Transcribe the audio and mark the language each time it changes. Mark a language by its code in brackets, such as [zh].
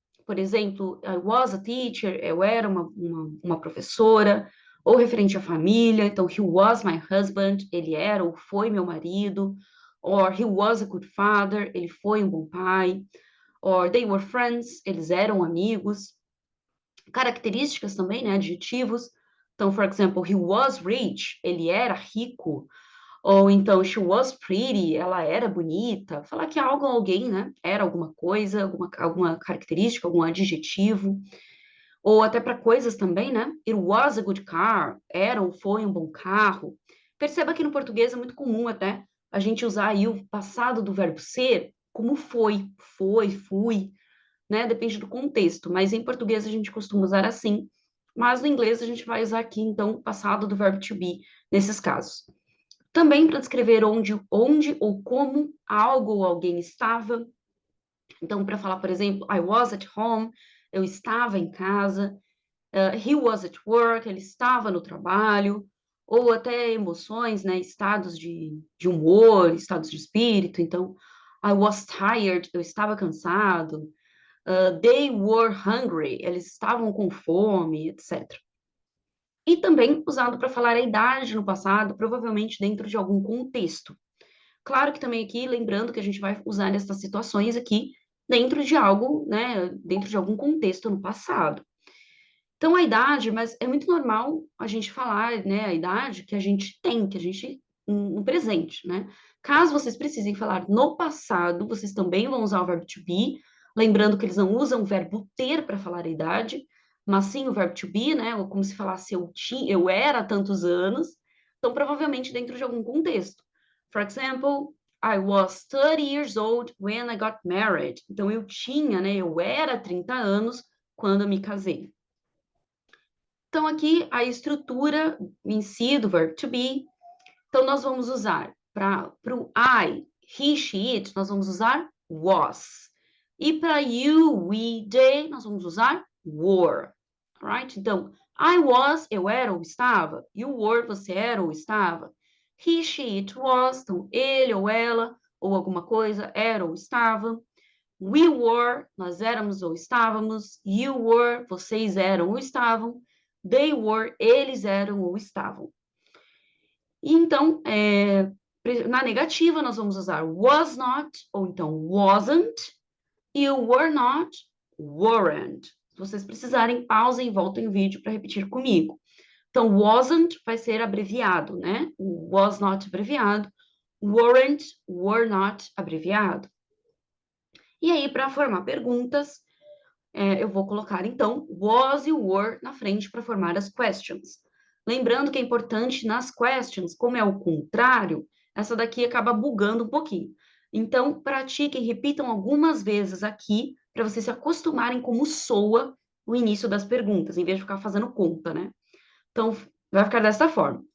[pt] Por exemplo, [en] I was a teacher, [pt] eu era uma professora, ou referente à família, então, [en] he was my husband, [pt] ele era ou foi meu marido, [en] or he was a good father, [pt] ele foi um bom pai, [en] or they were friends, [pt] eles eram amigos. Características também, né, adjetivos. Então, [en] for example, he was rich, [pt] ele era rico, ou então, [en] she was pretty, [pt] ela era bonita. Falar que algo ou alguém, né? Era alguma coisa, alguma característica, algum adjetivo. Ou até para coisas também, né? [en] It was a good car, [pt] era ou foi um bom carro. Perceba que no português é muito comum até a gente usar aí o passado do verbo ser como foi, fui, né? Depende do contexto, mas em português a gente costuma usar assim. Mas no inglês a gente vai usar aqui, então, o passado do verbo to be nesses casos. Também para descrever onde ou como algo ou alguém estava. Então, para falar, por exemplo, [en] I was at home, [pt] eu estava em casa. [en] He was at work, [pt] ele estava no trabalho. Ou até emoções, né? Estados de humor, estados de espírito. Então, [en] I was tired, [pt] eu estava cansado. [en] They were hungry, [pt] eles estavam com fome, etc. E também usado para falar a idade no passado, provavelmente dentro de algum contexto. Claro que também aqui, lembrando que a gente vai usar essas situações aqui dentro de algo, né, dentro de algum contexto no passado. Então, a idade, mas é muito normal a gente falar, né, a idade que a gente tem, que a gente, no presente, né? Caso vocês precisem falar no passado, vocês também vão usar o verbo to be, lembrando que eles não usam o verbo ter para falar a idade, mas sim o verbo to be, né, ou como se falasse eu era há tantos anos, então provavelmente dentro de algum contexto. [en] For example, I was 30 years old when I got married. [pt] Então, eu tinha, né, eu era 30 anos quando eu me casei. Então, aqui a estrutura em si do verbo to be. Então, nós vamos usar para o I, he, she, it, nós vamos usar was. E para you, we, they, nós vamos usar were. Alright? Então, I was, eu era ou estava. [en] You were, [pt] você era ou estava. He, she, it was, então ele ou ela, ou alguma coisa, era ou estava. [en] We were, [pt] nós éramos ou estávamos. You were, vocês eram ou estavam. [en] They were, [pt] eles eram ou estavam. E então, na negativa, nós vamos usar was not, ou então wasn't. [en] You were not, weren't. [pt] Se vocês precisarem, pausem e voltem o vídeo para repetir comigo. Então, wasn't vai ser abreviado, né? O was not abreviado. Weren't, were not abreviado. E aí, para formar perguntas, eu vou colocar, então, was e were na frente para formar as questions. Lembrando que é importante nas questions, como é o contrário, essa daqui acaba bugando um pouquinho. Então, pratiquem, repitam algumas vezes aqui, para vocês se acostumarem como soa o início das perguntas, em vez de ficar fazendo conta, né? Então, vai ficar dessa forma.